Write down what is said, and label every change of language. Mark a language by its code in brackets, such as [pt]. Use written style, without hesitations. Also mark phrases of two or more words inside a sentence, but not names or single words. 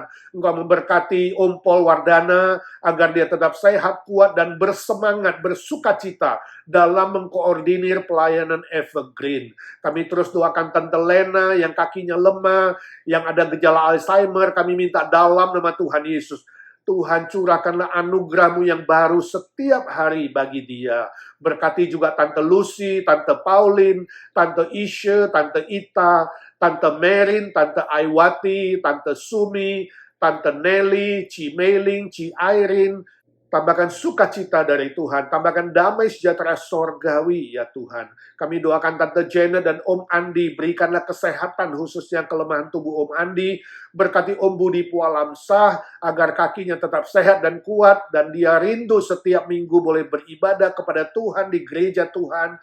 [id] Engkau memberkati Om Paul Wardana agar dia tetap sehat, kuat, dan bersemangat, bersukacita dalam mengkoordinir pelayanan Evergreen. Kami terus doakan Tante Lena yang kakinya lemah, yang ada gejala Alzheimer. Kami minta dalam nama Tuhan Yesus, Tuhan curahkanlah anugerah-Mu yang baru setiap hari bagi dia. Berkati juga Tante Lucy, Tante Pauline, Tante Isha, Tante Ita, Tante Merin, Tante Aiwati, Tante Sumi, Tante Nelly, Ci Meiling, Ci Irene. Tambahkan sukacita dari Tuhan, tambahkan damai sejahtera sorgawi ya Tuhan. Kami doakan Tante Janet dan Om Andi, berikanlah kesehatan khususnya kelemahan tubuh Om Andi. Berkati Om Budi Pualamsah agar kakinya tetap sehat dan kuat, dan dia rindu setiap minggu boleh beribadah kepada Tuhan di gereja Tuhan.